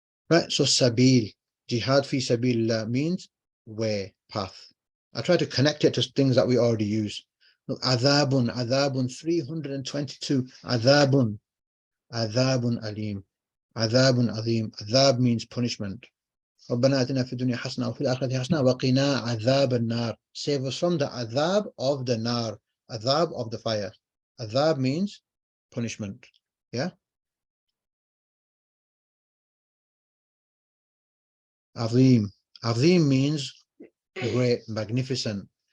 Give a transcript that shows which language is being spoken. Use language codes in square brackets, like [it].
[en] Right, so sabil, jihad fi sabilillah means way, path. I try to connect it to things that we already use. Look, adhabun, 322, adhabun alim, adhabun azim. Adhab means punishment. [ar] ربنا آتنا في الدنيا حسنة وفي الآخرة حسنة وقنا عذاب النار. [en] Save us from the adhab of the nar, adhab of the fire. Adhab means punishment. Yeah. Azim. Azim means great, magnificent.